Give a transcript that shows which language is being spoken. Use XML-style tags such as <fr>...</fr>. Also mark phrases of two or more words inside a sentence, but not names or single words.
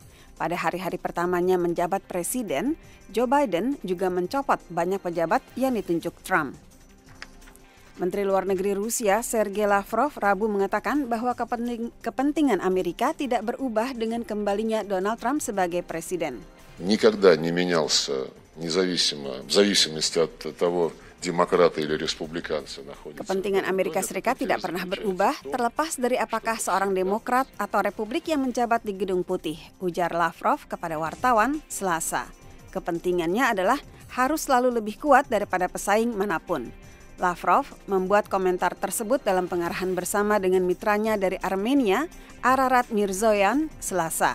<id>Pada hari-hari pertamanya menjabat presiden, Joe Biden juga mencopot banyak pejabat yang ditunjuk Trump. Menteri Luar Negeri Rusia Sergei Lavrov Rabu mengatakan bahwa kepentingan Amerika tidak berubah dengan kembalinya Donald Trump sebagai presiden.</id> <ru>Никогда не менялся независимо, в зависимости от того, demokrat или республиканцы находятся.</ru> <id>Kepentingan Amerika Serikat tidak pernah berubah terlepas dari apakah seorang demokrat atau republik yang menjabat di Gedung Putih, ujar Lavrov kepada wartawan Selasa. Kepentingannya adalah harus selalu lebih kuat daripada pesaing manapun. Lavrov membuat komentar tersebut dalam pengarahan bersama dengan mitranya dari Armenia, Ararat Mirzoyan, Selasa.</id>